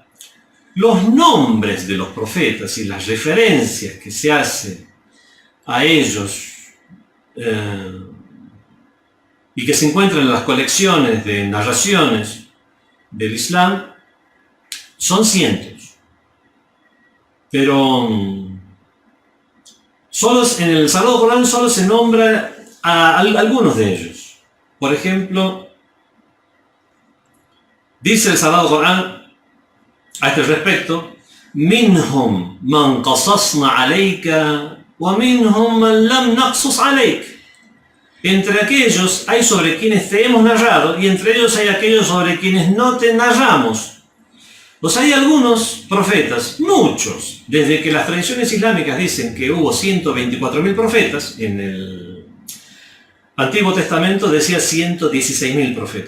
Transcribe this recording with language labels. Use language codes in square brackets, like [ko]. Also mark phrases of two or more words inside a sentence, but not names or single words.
[es] Los nombres de los profetas y las referencias que se hacen a ellos y que se encuentran en las colecciones de narraciones del Islam son cientos, pero en el Sagrado Corán solo se nombra a algunos de ellos. Por ejemplo, dice el Sagrado Corán a este respecto: [ar] مِنْهُمْ مَنْ قَصَصْنَا عَلَيْكَ وَمِنْهُمْ مَنْ لَمْ نَقْصُصْ عَلَيْكَ. [es] Entre aquellos hay sobre quienes te hemos narrado y entre ellos hay aquellos sobre quienes no te narramos. Pues hay algunos profetas, muchos, desde que las tradiciones islámicas dicen que hubo 124.000 profetas, en el Antiguo Testamento decía 116.000 profetas.